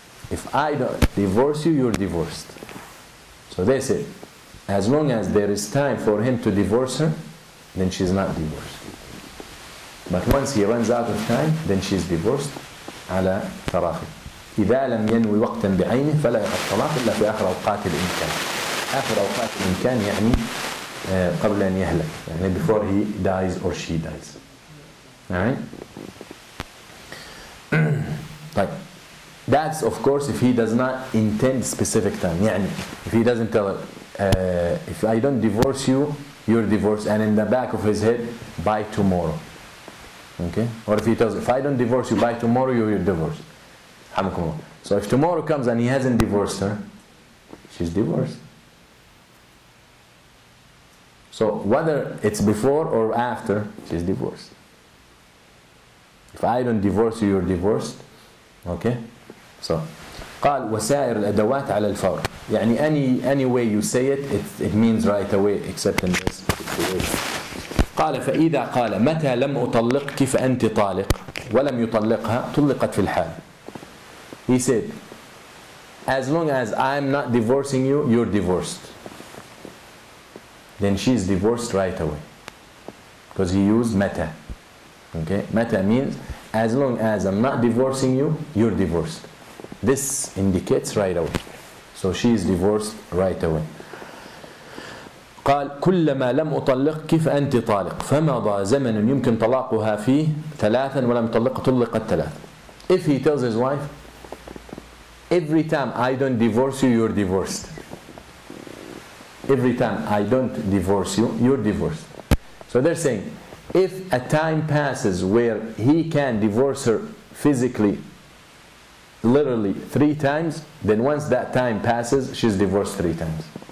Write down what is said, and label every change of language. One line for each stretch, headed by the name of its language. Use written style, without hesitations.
English: If I don't divorce you, you're divorced. So they said, as long as there is time for him to divorce her, then she's not divorced. But once he runs out of time, then she's divorced
Arabic: على تراخي. إذا لم ينوي وقتا بعينه فلا يقع الطلاق إلا في آخر أوقات الإمكان. آخر أوقات الإمكان يعني قبل أن يهلك, يعني
English: before he dies or she dies. Alright? Right. That's of course if he does not intend specific time. يعني if he doesn't tell her, if I don't divorce you, you're divorced, and in the back of his head, by tomorrow. Okay? Or if he tells, if I don't divorce you by tomorrow, you're divorced. So if tomorrow comes and he hasn't divorced her, she's divorced. So whether it's before or after, she's divorced. If I don't divorce you, you're divorced. Okay?
Arabic: So قال وسائر الأدوات على الفور.
English: يعني any way you say it means right away except in this situation.
Arabic: قال فإذا قال متى لم أطلقك فأنت طالق ولم يطلقها طلقت في الحال.
English: He said, as long as I'm not divorcing you, you're divorced. Then she's divorced right away. Because he used mata. Okay? Mata means, as long as I'm not divorcing you, you're divorced. This indicates right away. So she is divorced right away.
Arabic: قال كلما لم أطلقك فأنت طالق فمضى زمن يمكن طلاقها فيه 3 ولم طلقت 3.
English: If he tells his wife, every time I don't divorce you, you're divorced. Every time I don't divorce you, you're divorced. So they're saying, if a time passes where he can divorce her physically, literally 3 times, then once that time passes, she's divorced 3 times.